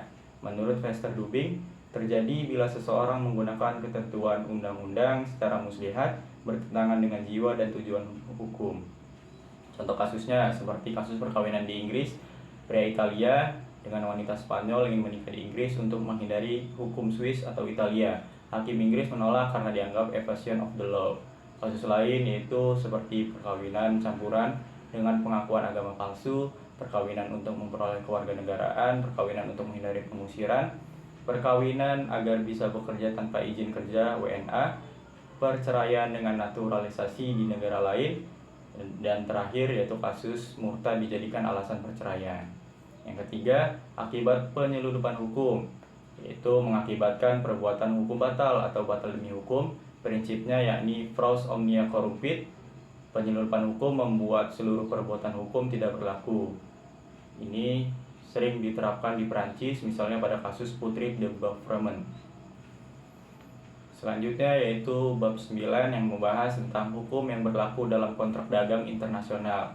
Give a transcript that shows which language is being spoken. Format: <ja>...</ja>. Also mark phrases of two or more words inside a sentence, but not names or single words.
<id>Menurut Vester Dubing, terjadi bila seseorang menggunakan ketentuan undang-undang secara muslihat bertentangan dengan jiwa dan tujuan hukum. Contoh kasusnya seperti kasus perkawinan di Inggris, pria Italia dengan wanita Spanyol ingin menikah di Inggris untuk menghindari hukum Swiss atau Italia. Hakim Inggris menolak karena dianggap</id> <en>evasion of the law.</en> <id>Kasus lain yaitu seperti perkawinan campuran dengan pengakuan agama palsu, perkawinan untuk memperoleh kewarganegaraan, perkawinan untuk menghindari pengusiran, perkawinan agar bisa bekerja tanpa izin kerja (WNA), perceraian dengan naturalisasi di negara lain, dan terakhir yaitu kasus murtad dijadikan alasan perceraian. Yang ketiga, akibat penyeludupan hukum, yaitu mengakibatkan perbuatan hukum batal atau batal demi hukum. Prinsipnya yakni</id> <la>Fraus omnia corrumpit.</la> <id>Penyeludupan hukum membuat seluruh perbuatan hukum tidak berlaku. Ini sering diterapkan di Prancis, misalnya pada kasus Putri de Beaufort. Selanjutnya yaitu bab 9 yang membahas tentang hukum yang berlaku dalam kontrak dagang internasional.</id>